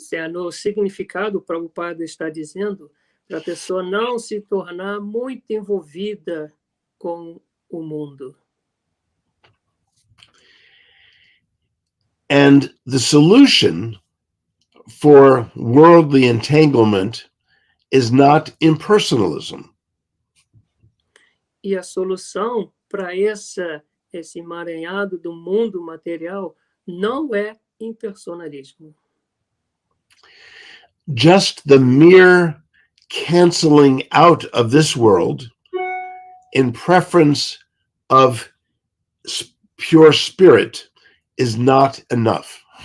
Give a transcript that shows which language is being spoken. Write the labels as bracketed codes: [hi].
[pt] No significado, o Prabhupada está dizendo para a pessoa não se tornar muito envolvida com o mundo. [en] And the solution for worldly entanglement is not impersonalism. [pt] E a solução para esse emaranhado do mundo material não é impersonalismo. [en] Just the mere canceling out of this world in preference of pure spirit is not enough.